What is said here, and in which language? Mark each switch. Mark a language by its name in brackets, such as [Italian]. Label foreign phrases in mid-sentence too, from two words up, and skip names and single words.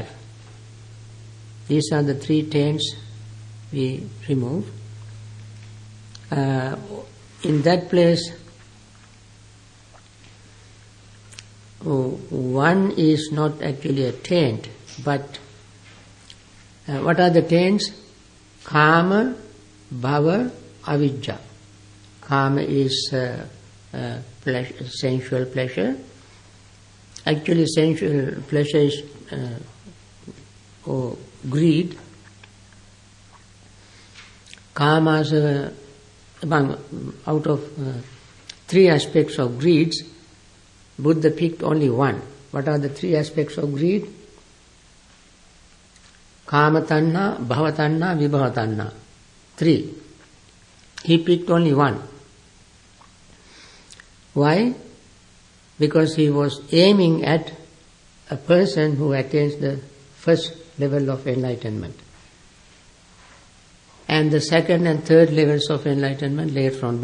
[English] These are the 3 taints we remove. In that place, one is not actually a taint, but what are the taints? [Pali] Kama, bhava, avijja. [English] Kama is sensual pleasure. Actually, sensual pleasure is greed. Kama is out of 3 aspects of greeds, Buddha picked only one. What are the 3 aspects of greed? [Pali] Kama tanha, bhava tanha, vibhava tanha. [English] 3. He picked only one. Why? Because he was aiming at a person who attains the first level of enlightenment. And the second and third levels of enlightenment later on.